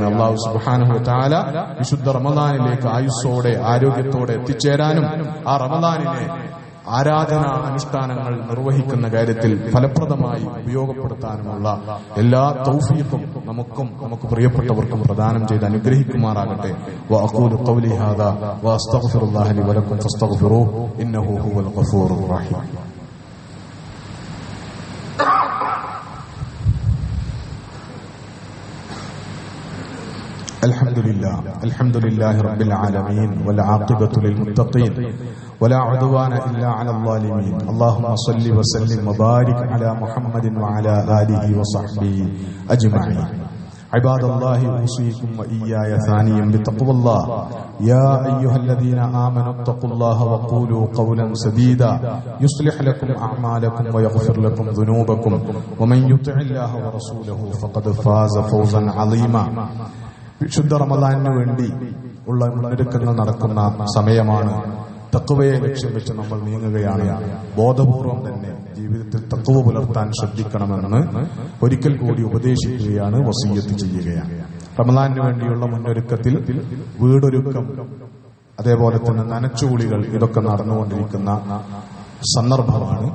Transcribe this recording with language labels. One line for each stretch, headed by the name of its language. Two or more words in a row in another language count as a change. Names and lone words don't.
Arabic: الله سبحانه و تعالى
Malayalam: വിശുദ്ധ റമദാനിലേക്ക് ആയുസ്സോടെ ആരോഗ്യത്തോടെ എത്തിച്ചേരാനും ആ റമദാനിനെ ആരാധനാ അനുഷ്ഠാനങ്ങൾ നിർവഹിക്കുന്ന കാര്യത്തിൽ ഫലപ്രദമായി ഉപയോഗപ്പെടുത്താനുമുള്ള എല്ലാ തൗഫീഖും നമുക്ക് പ്രിയപ്പെട്ടവർക്കും പ്രദാനം ചെയ്ത് അനുഗ്രഹിക്കുമാറാകട്ടെ.
Arabic: وأقول قولي هذا وأستغفر الله لي ولكم فاستغفروه إنه هو الغفور الرحيم. الحمد لله رب العالمين والعاقبة للمتقين ولا عدوان إلا على الظالمين. اللهم صل وسلم وبارك على محمد وعلى آله وصحبه أجمعين. عباد الله أوصيكم وإياي ثانيا بتقوى الله. يا أيها الذين آمنوا اتقوا الله وقولوا قولا سديدا يصلح لكم أعمالكم ويغفر لكم ذنوبكم ومن يطع الله ورسوله فقد فاز فوزا عظيما.
Malayalam: വിശുദ്ധ റമദാനിന് വേണ്ടി ഉള്ള മുന്നൊരുക്കങ്ങൾ നടക്കുന്ന സമയമാണ്. തഖ്വയെ ലക്ഷ്യം വെച്ച് നമ്മൾ നീങ്ങുകയാണ്. ബോധപൂർവം തന്നെ ജീവിതത്തിൽ തഖ്വ പുലർത്താൻ ശ്രദ്ധിക്കണമെന്ന് ഒരിക്കൽ കൂടി ഉപദേശിക്കുകയാണ്, വസിയ്യത്ത് ചെയ്യുകയാണ്. റമദാനിന് വേണ്ടിയുള്ള മുന്നൊരുക്കത്തിൽ വീടൊരുക്കം, അതേപോലെ തന്നെ നനച്ചുകുളികൾ, ഇതൊക്കെ നടന്നുകൊണ്ടിരിക്കുന്ന സന്ദർഭമാണ്.